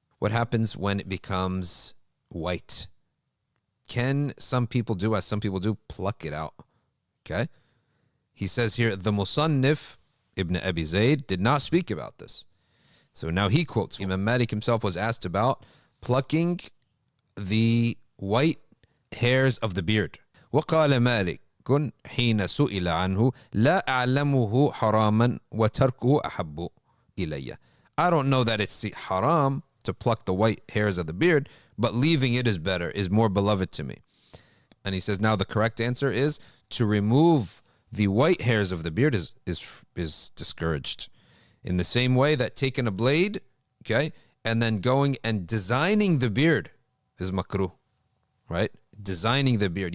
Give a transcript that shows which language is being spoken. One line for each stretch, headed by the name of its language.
English: What happens when it becomes white? Can some people do, as some people do, pluck it out? Okay. He says here, the Musannif, Ibn Abi Zayd, did not speak about this. So now he quotes, Imam Malik himself was asked about plucking the white hairs of the beard.
Arabic: وقال مالك حين سئل عنه لا أعلمه حراما وتركه أحب إلي.
English: I don't know that it's haram to pluck the white hairs of the beard, but leaving it is better, is more beloved to me. And he says, now the correct answer is to remove the white hairs of the beard is discouraged. In the same way that taking a blade, okay, and then going and designing the beard is makruh, right? Designing the beard.